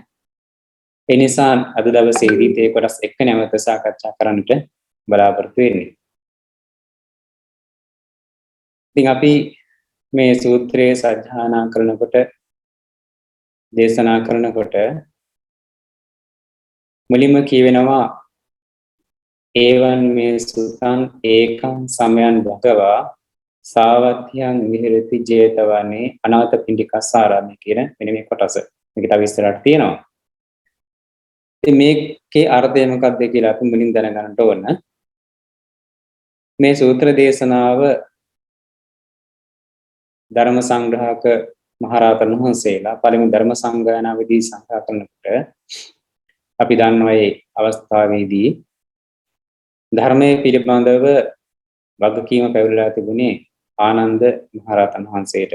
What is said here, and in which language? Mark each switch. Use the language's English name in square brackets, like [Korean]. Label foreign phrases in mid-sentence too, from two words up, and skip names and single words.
[Sinhala] ඒ නිසා අද දවසේදී ඒ කොටස් එක්ක නැවත සාකච්ඡා කරන්නට බලාපොරොත්තු වෙන්නේ. ඉතින් අපි මේ සූත්‍රයේ සජ්ජායනා කරනකොට, දේශනා කරනකොට මුලින්ම කියවෙනවා [Pali] ඒවන් මේ සුතං ඒකං සමයන් භගවා සාවත්‍යං විහෙරති ජේතවනේ අනාථපිණ්ඩිකස්සාරාමයේ [Sinhala] කියන මෙන්න මේ කොටස. මේක තව ඉස්සරහට තියෙනවා. ඉතින් මේකේ අර්ථය මොකක්ද කියලා අපි මුලින් දැනගන්න ඕන. මේ සූත්‍ර දේශනාව ධර්ම සංග්‍රහක මහරහතන් වහන්සේලා පළමුව ධර්ම සංගායනාවේදී සංග්‍රහ කරනකොට අපි දන්නවා මේ අවස්ථාවේදී ධර්මයේ පිළිබඳව වගකීම පැවරලා තිබුණේ ආනන්ද මහරහතන් වහන්සේට.